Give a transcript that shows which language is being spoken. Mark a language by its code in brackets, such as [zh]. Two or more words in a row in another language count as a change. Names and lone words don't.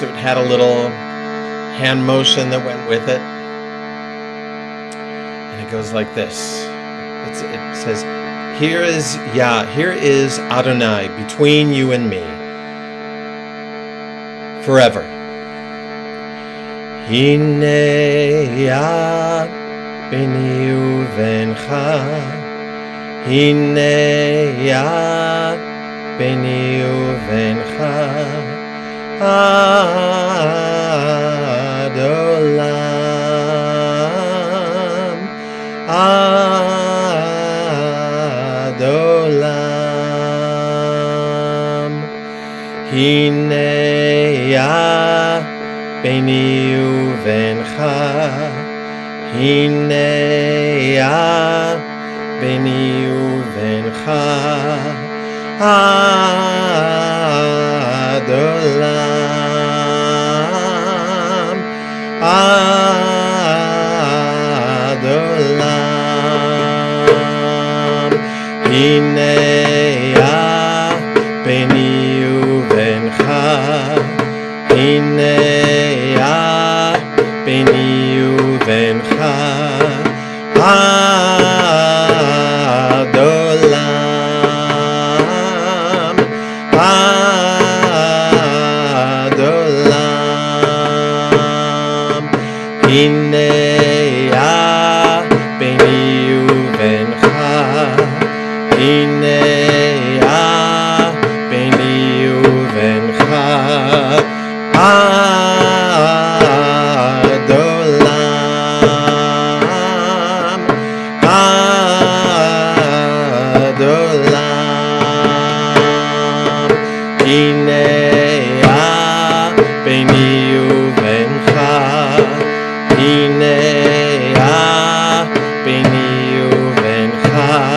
[en] It had a little hand motion that went with it. And it goes like this. It says, here is Adonai between you and me, forever. [he] הנה יה ביני ובינך הנה יה ביני ובינך עד עולם, עד עולם הנה יה ביני ובינך הנה יה ביני ובינך, עד עולם עד עולם הנה יה ביני ובינך הנה יה ביני ובינך עד עולם עד עולם הנה יה ביני ובינך הנה יה ביני ובינך, עד עולם עד עולם הנה יה ביני ובינך הנה יה ביני ובינך,